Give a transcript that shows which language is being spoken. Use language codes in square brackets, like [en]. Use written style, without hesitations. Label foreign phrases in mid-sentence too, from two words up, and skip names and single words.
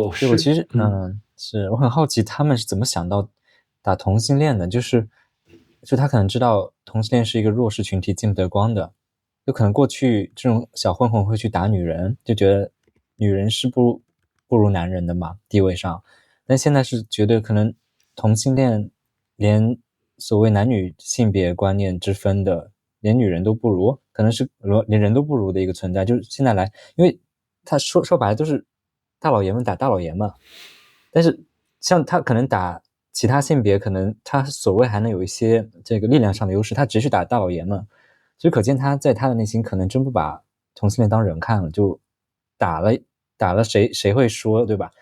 [zh] 我其實是我很好奇他們是怎麼想到打同性戀的，就他可能知道同性戀是一個弱勢群體，見不得光的，有可能過去這種小混混會去打女人，就覺得女人是不如男人的嘛，地位上，但現在是覺得可能同性戀連所謂男女性別觀念之分的，連女人都不如，可能是連人都不如的一個存在，就是現在來，因為他說白了都是大老爺們打大老爺們，但是像他可能打其他性別，可能他所謂還能有一些這個力量上的優勢，他只是打大老爺們，所以可見他在他的內心可能真不把同性戀當人看了，就打了誰會說，對吧？